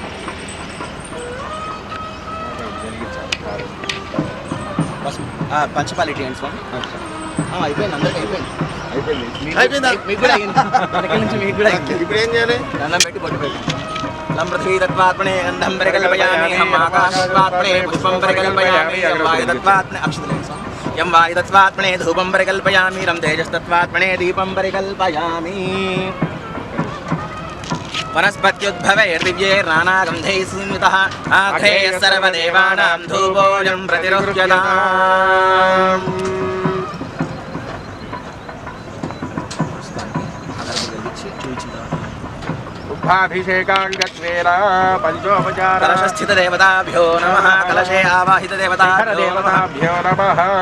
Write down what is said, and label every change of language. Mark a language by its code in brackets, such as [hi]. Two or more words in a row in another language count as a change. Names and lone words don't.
[te] పంచపాలిటీ అండి స్వామి అయిపోయింది అందరికి ఇప్పుడు ఏం చేయాలి దండం పెట్టి బొట్టు పెట్టి [sa] లంబృథ్వీతత్వాత్మనే గంధం పరికల్పయామి ఆకాశత్వాత్మనే పుష్పం పరికల్పయామి వాయుతత్వాత్మనే [te] అక్షతలేని స్వామి [sa] యం వాయుతత్వాత్మనే ధూపం పరికల్పయామి రం తేజస్తత్వాత్మనే దీపం పరికల్పయామి वनस्पत्युद्भवैर्दिव्यैर्नानागन्धैः संयुतः आघ्रेयः सर्वदेवानां धूपोऽयं प्रतिरुह्यताम् उद्भाभिषेकाङ्गत्वेन पञ्चोपचार कलशस्थितदेवताभ्यो नमः कलशे आवाहितदेवताभ्यो नमः